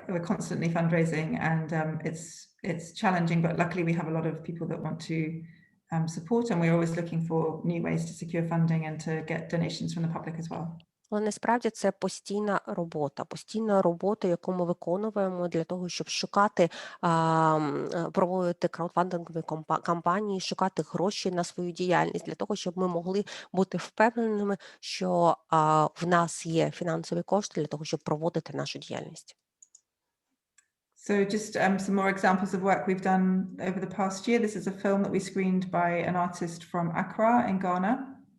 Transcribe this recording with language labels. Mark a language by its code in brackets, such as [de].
[en] We're constantly fundraising, and it's challenging. But luckily, we have a lot of people that want to support, and we're always looking for new ways to secure funding and to get donations from the public as well. [uk] Але насправді це постійна робота, яку ми виконуємо для того, щоб шукати, проводити краудфандингові кампанії, шукати гроші на свою діяльність, для того, щоб ми могли бути впевненими, що в нас є фінансові кошти для того, щоб проводити нашу діяльність. [en] So just some more examples of work we've done over the past year. This is a film that we screened by an artist from Accra in Ghana.